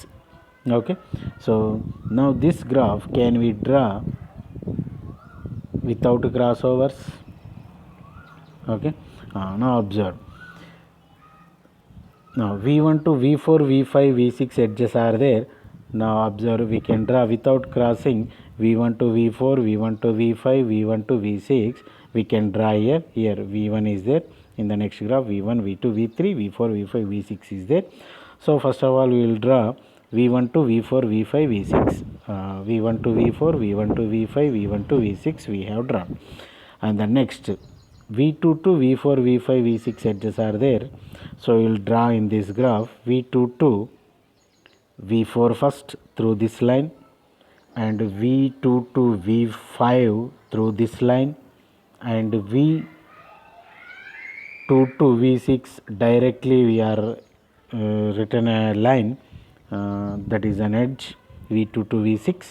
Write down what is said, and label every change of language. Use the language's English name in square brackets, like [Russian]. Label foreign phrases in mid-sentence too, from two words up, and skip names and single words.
[English] Okay, so now this graph can we draw without crossovers? Okay, now observe. Now V1 to V4, V5, V6 edges are there. Now observe, we can draw without crossing V1 to V4, V1 to V5, V1 to V6. We can draw here. Here V1 is there. In the next graph, V1, V2, V3, V4, V5, V6 is there. So first of all, we will draw V1 to V4, V5, V6. V1 to V4, V1 to V5, V1 to V6 we have drawn. And the next V2 to V4, V5, V6 edges are there. So we will draw in this graph V2 to V4 first through this line, and V2 to V5 through this line, and V2 to V6 directly we are written a line that is an edge V2 to V6.